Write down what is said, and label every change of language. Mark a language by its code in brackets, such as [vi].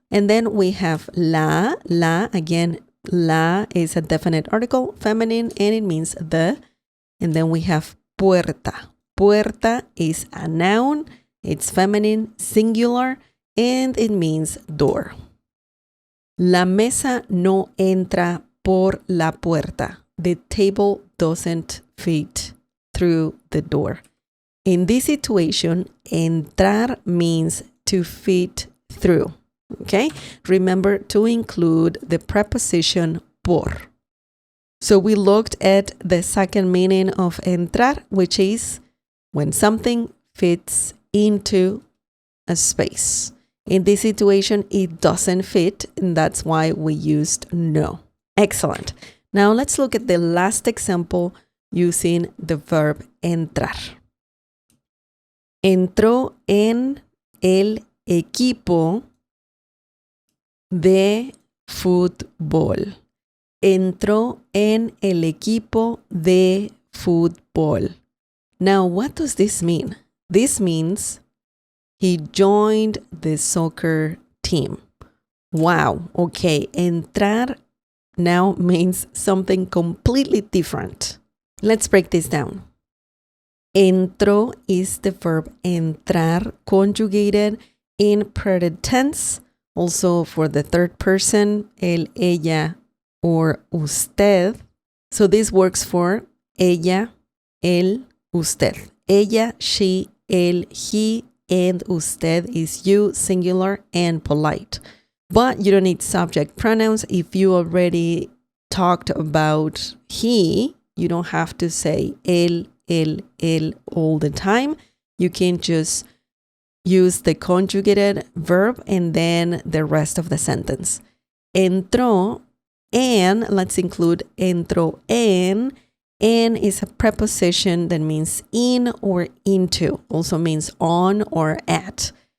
[en] And then we have la. La, again, la is a definite article, feminine, and it means the. And then we have puerta. Puerta is a noun. It's feminine, singular, and it means door. [es] La mesa no entra por la puerta. [en] The table doesn't fit through the door. In this situation, entrar means to fit through. Okay? Remember to include the preposition por. So we looked at the second meaning of entrar, which is when something fits into a space. In this situation, it doesn't fit, and that's why we used no. Excellent. Now let's look at the last example using the verb entrar. [es] Entró en el equipo de fútbol. Entró en el equipo de fútbol. [en] Now, what does this mean? This means he joined the soccer team. Wow, okay. Entrar now means something completely different. Let's break this down. Entró is the verb entrar conjugated in present tense, also for the third person, el, ella, or usted. So this works for ella, el, usted. Ella, she, él, he, and usted is you, singular and polite. But you don't need subject pronouns. If you already talked about he, you don't have to say él all the time. You can just use the conjugated verb and then the rest of the sentence. [es] Entró en, [en] let's include [es] entró en. [en] En is a preposition that means in or into, also means on or at.